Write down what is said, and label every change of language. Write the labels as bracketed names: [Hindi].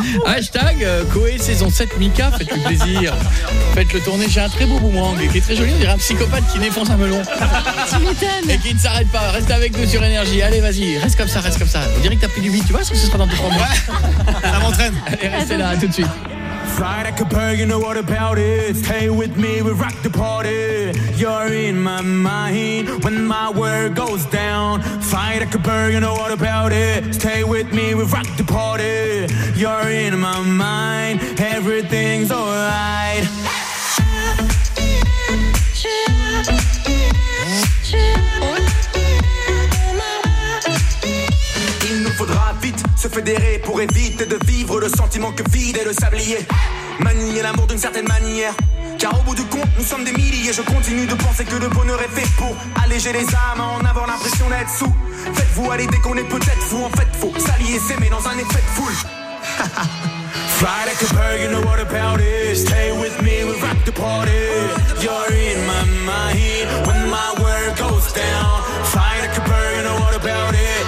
[French] Hashtag Koé saison 7 Mika, faites-le plaisir. Faites-le tourner. J'ai un très beau boomerang qui est très joli. On dirait un psychopathe qui défonce un melon. Tu m'étonnes. Et qui ne s'arrête pas. Reste avec nous sur Énergie. Allez, vas-y. Reste comme ça. On dirait que t'as pris du vide. Tu vois ce que ce sera dans tes 3 mois? Ça m'entraîne. Allez, restez là. À tout de suite. [English] Fly like a bird, you know what about it. Stay with me, we rock the party. You're in my mind when my world goes down. Fly like a bird, you know what about it. Stay with me, we rock the party. You're in my mind, everything's alright. [French] Il nous faudra vite se fédérer pour éviter de vivre le sentiment que vide est le sablier. Manier l'amour d'une certaine manière. Car au bout du compte, nous sommes des milliers. Je continue de penser que le bonheur est fait pour alléger les âmes en avoir l'impression d'être sous. Faites-vous à l'idée qu'on est peut-être fou. En fait, faut s'allier, s'aimer dans un effet de foule. [English] Fly like a bird, you know what about it. Stay with me, we rock the party. You're in my mind when my world goes down. Fly like a bird, you know what about it.